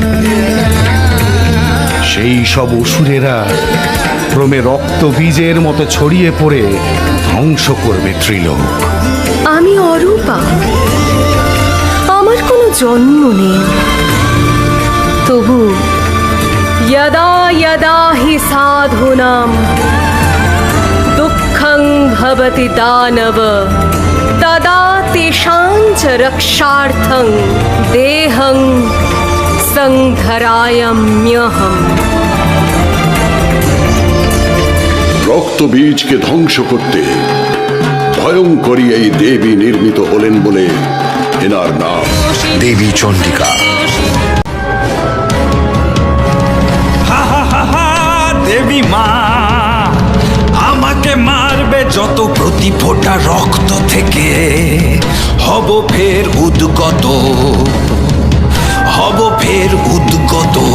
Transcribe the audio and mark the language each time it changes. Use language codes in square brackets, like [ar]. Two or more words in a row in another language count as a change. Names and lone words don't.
[bn] সেই সব অসুরেরা ক্রমে রক্ত বীজের মতো ছড়িয়ে পড়ে ধ্বংস করবে ত্রিলোক। আমি অরূপা, আমার কোনো জন্ম নেই, তবু [sa] यदा यदा हि साधूनां दुःखं भवति दानव तदा तेषां च रक्षार्थं देहं संधरायाम्यहम्। [bn] রক্ত বীজকে ধ্বংস করতে ভয়ঙ্করী এই দেবী নির্মিত হলেন বলে এনার নাম দেবী চণ্ডিকা। দেবী মা, আমাকে মারবে যত প্রতি ফোঁটা রক্ত থেকে হব ফের উদ্গত, হব ফের উদ্গত।